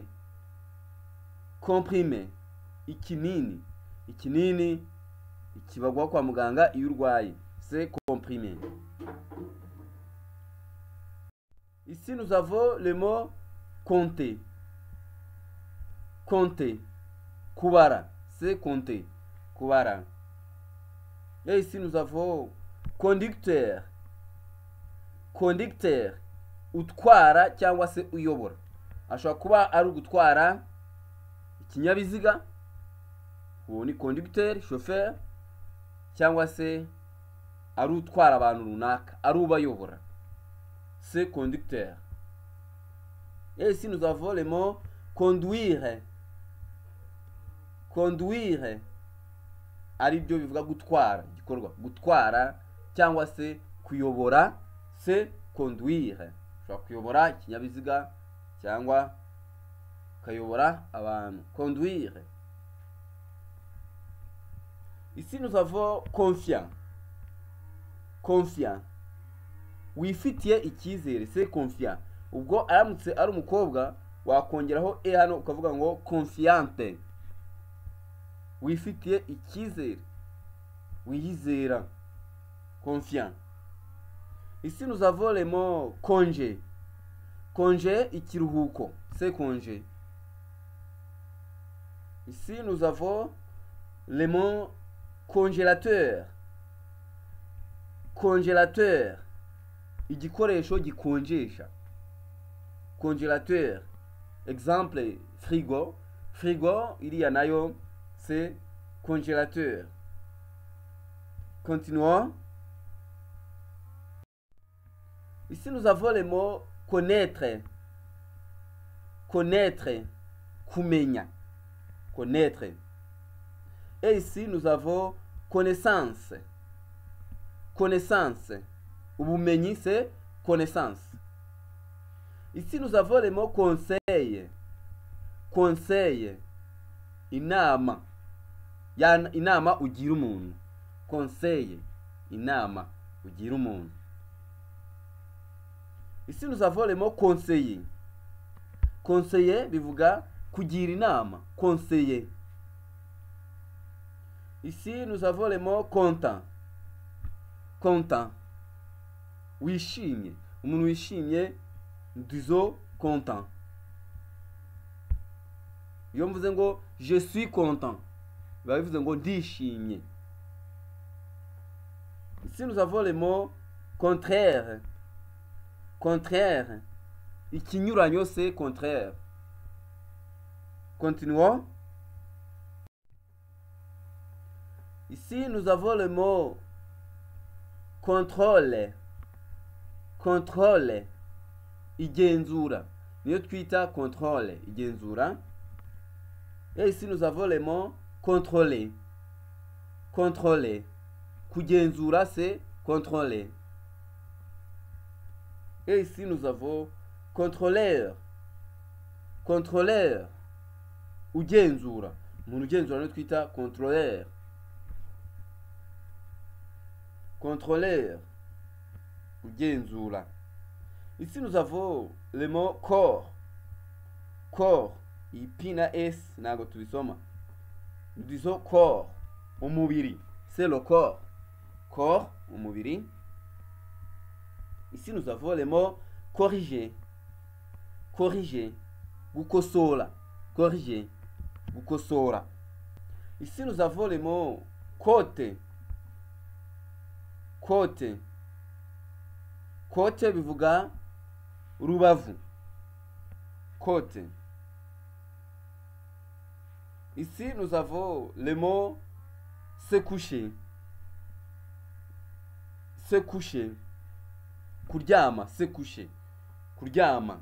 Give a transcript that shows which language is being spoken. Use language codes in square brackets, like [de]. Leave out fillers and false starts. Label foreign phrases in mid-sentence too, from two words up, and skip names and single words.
[fr] Comprimer, [rw] ikinini. Ikinini ikibagwa kwa muganga iyo urwaye, [fr] c'est comprimer. Ici nous avons le mot compter. Compter, kubara, c'est compter, kubara. Et ici nous avons conducteur. Conducteur, [rw] utwara cyangwa se uyobora. Ashobora kuba ari ugutwara ikinyabiziga, uwo ni conducteur, chauffeur, cyangwa se ari utwara abantu runaka, ari ubayobora, [fr] c'est conducteur. Et ici nous avons le mot conduire. [rw] Conduire ari byo bivuga gutwara, igikorwa gutwara cyangwa se kuyobora, [fr] c'est conduire. [rw] Ushobora kuyobora ikinyabiziga cyangwa kayobora abantu, [fr] conduire. Ici nous avons confiant. Confiant, [rw] wifitiye icyizere, [fr] c'est confiant. [rw] Ubwo aramutse ari umukobwa wakongeraho hano ukavuga ngo confiante, wifitiye icyizere, wiyizera, [fr] confiant. Ici nous avons le mot congé. Congé, ikiruhuko, c'est congé. Ici nous avons le mot congélateur. [rw] Congélateur, igikoresho gikonjesha. [fr] Congélateur, exemple frigo. [rw] Frigo iriya nayo [fr] c'est congélateur. Continuons. Ici nous avons le mot connaître. [rw] Connaître, kumenya. Connaître. [fr] Et ici nous avons connaissance. Connaissance, ubumenyi, c'est connaissance. Ici nous avons le mot conseil. Conseil, [rw] inama. Inama ugira umuntu. Conseil, inama ugira umuntu. [fr] Ici nous avons le mot conseiller. [rw] Conseiller bivuga kugira inama, conseiller. [fr] Ici nous avons le mot content. Content, [rw] wishimye, umuntu wishimye, [fr] disons content. [rw] Iyo mvuze ngo [fr] je suis content, [rw] biba bivuze ngo ndishimye. [fr] Ici nous avons le mot contraire. Contraire, ikinyuranyo, c'est contraire. Continuons. Ici nous avons le mot contrôle. Contrôle, [rw] igenzura, niyo twita contrôle, igenzura. [fr] Et ici nous avons le mot contrôler. Contrôler, kugenzura, c'est contrôler. Et ici nous avons contrôleur. Contrôleur, [rw] ugenzura, umuntu ugenzura niyo twita contrôleur. Contrôleur, ugenzura. [fr] Ici nous avons le mot corps. Corps, [rw] ipina s ntago tubisoma. [fr] Nous disons corps, umubiri, c'est le corps. [rw] Corps, umubiri. [fr] Ici nous avons le mot corriger. [rw] Corriger, gukosora. Corriger, gukosora. [fr] Ici nous avons le mot côte. [rw] Côte, côte bivuga rubavu. Côte. [fr] Ici nous avons le mot se coucher. Se coucher, kuryama, se coucher, kuryama.